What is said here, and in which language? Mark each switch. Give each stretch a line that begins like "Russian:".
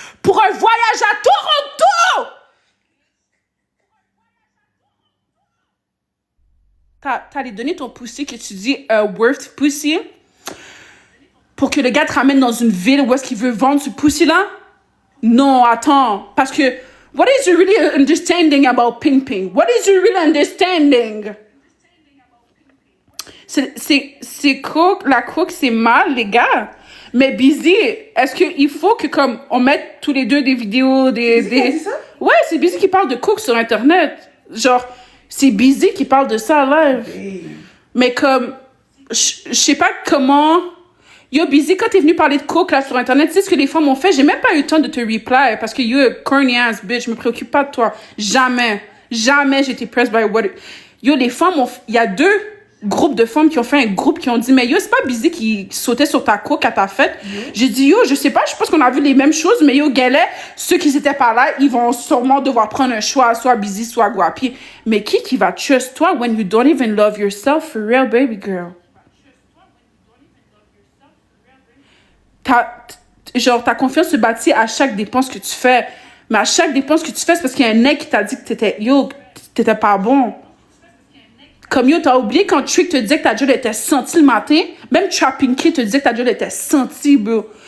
French: Pour un voyage à Toronto! T'allais donner ton pussy que tu dis worth pussy pour que le gars te ramène dans une ville où est-ce qu'il veut vendre ce pussy-là? Non, attends. Parce que,
English: what is you really understanding about pimping? What is you really understanding?
French: C'est coke, la coke, c'est mal, les gars. Mais Busy, est-ce qu'il faut que comme on mette tous les deux des vidéos, des... Ça? Ouais, c'est Busy qui parle de coke sur Internet. Genre, c'est Busy qui parle de ça live. Okay. Mais comme, je sais pas comment... Yo, Busy, quand t'es venu parler de coke là sur Internet, tu sais ce que les femmes ont fait? J'ai même pas eu le temps de te reply parce que
English: you're a corny ass bitch.
French: Je me préoccupe pas de toi. Jamais j'ai été pressed
English: by what...
French: Yo, les femmes ont... Il y a 2 groupes de femmes qui ont fait un groupe qui ont dit, mais yo, c'est pas Busy qui sautait sur ta coke à ta fête. J'ai dit, yo, je sais pas, je pense qu'on a vu les mêmes choses, mais yo, Galet, ceux qui étaient pas là, ils vont sûrement devoir prendre un choix, soit Busy, soit Guapi. Mais qui va trust toi
English: when you don't even love yourself for real, baby girl?
French: Ta confiance se bâtit à chaque dépense que tu fais. Mais à chaque dépense que tu fais, c'est parce qu'il y a un mec qui t'a dit que t'étais pas bon. Comme yo, t'as oublié quand Trick te disait que ta job était sentie le matin? Même Trapping Kid te disait que ta job était sentie, bro.